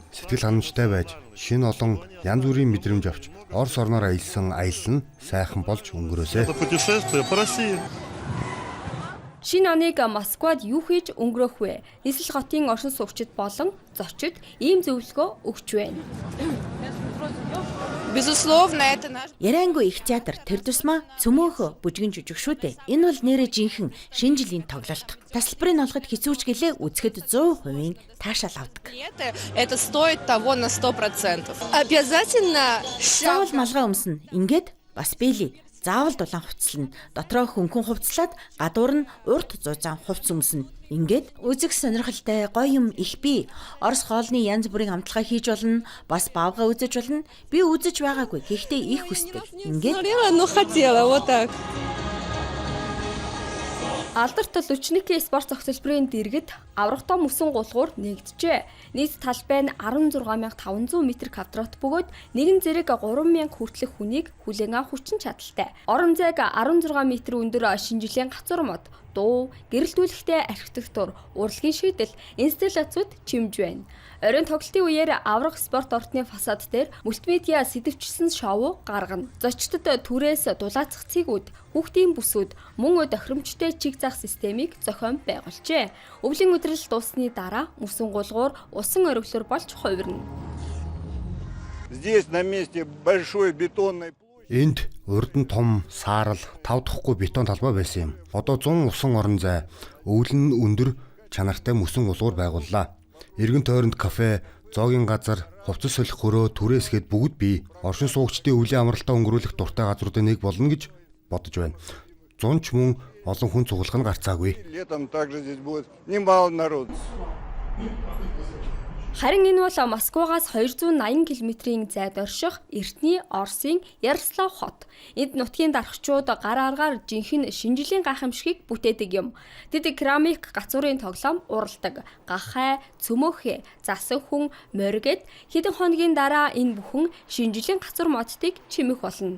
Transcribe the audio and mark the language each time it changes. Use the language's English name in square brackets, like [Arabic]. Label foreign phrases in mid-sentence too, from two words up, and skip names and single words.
[Mongolian] Сэтгэл ханамжтай байж, шинэ олон янз бүрийн мэдрэмж авч, Орос орноор аялсан аялал нь сайхан болж өнгөрөөсэй. Шинэ оныг Москвад юу хийж өнгөрөх вэ? Нийслэл хотын оршин суугчид болон зочид ийм зөвлөгөө өгч байна. [Russian] Безусловно, это наш... [Mongolian] Яриангүй их театр тэр тусмаа цөмөөхө бүжгэн жүжиг шүү дээ. Энэ бол нэрээ жинхэнэ шинэ жилийн тоглолт. Тасалбарыг олоход хэцүүч гэлээ үзэхэд 100% таашаал авдаг. [Russian] Это стоит того на 100%. Обязательно... [Mongolian] Заавал малгай өмснө. Ингээд бас биели. Заавал дулаан хувцлана. Дотроо хөнгөн хувцлаад гадуур нь урт зузаан хувц өмснө. Ингээд үзэг сонирхолтой гоё юм их бий. Орос хоолны янз бүрийн амтлагаа хийж болно. Бас баавга үзэж болно. Би үзэж байгаагүй. Гэхдээ их хүсдэг. Ингээд [Russian] Ну, хотела, вот так. [Mongolian] Алдарт Лучники спорт цогцлборын дэргэд аврагтай мөсөн гулгуур нэгджээ. Нийт талбай нь 16,500 м2 бөгөөд нэгэн зэрэг 3,000 хүртэлх хүнийг хүлээн авах хүчин чадалтай. Орон зайг 16 м өндөр шинэ жилийн гацур мод, дуу, гэрэлтүүлэхтэй архитектур, урлагийн шийдэл, инсталляцууд чимж байна. Оройн тоглолтын үеэр аврах спорт ортны фасад дээр мультимедиа сэдэвчилсэн шоу гаргана. Зочдод түрээс дулаацах цэгүүд, хүүхдийн бүсүүд, мөн тохиромжтой чиг заах системийг зохион байгуулжээ. Өвлийн өдрөл дуусны дараа мөсөн гулгуур усан оргилоор болж хувирна. [Russian] Здесь на месте большой бетонной... [Mongolian] Энд урд нь том, саарал, тав даххгүй бетон талбай байсан юм. Одоо 100 усан орон зай, өвлөн нь өндөр чанартай мөсөн гулгуур байгууллаа. Эргэн тойронд кафе, зоогийн газар, хувцас солих хөрөө, түрээсгээд бүгд бий. Оршин суугчдын өвлийн амралтаа өнгөрүүлэх дуртай газруудын нэг болно гэж бодож байна. Зунч мөн олон хүн цуглах нь гарцаагүй. [Russian] Летом также здесь будет немало народу. [Mongolian] Харин энэ бол Москвагаас 280 км-ийн зайд орших Эртний Оросын Ярослав хот. Энд нутгийн дарагчид гар аргаар жинхэнэ шинэ жилийн гайхамшигыг бүтээдэг юм. Тэд керамик гацуурын тоглоом уралдаг. Гахай, цөмөөхөө, засан хүн, моргэд хэдэн хоногийн дараа энэ бүхэн шинэ жилийн гацур модтыг чимэх болно.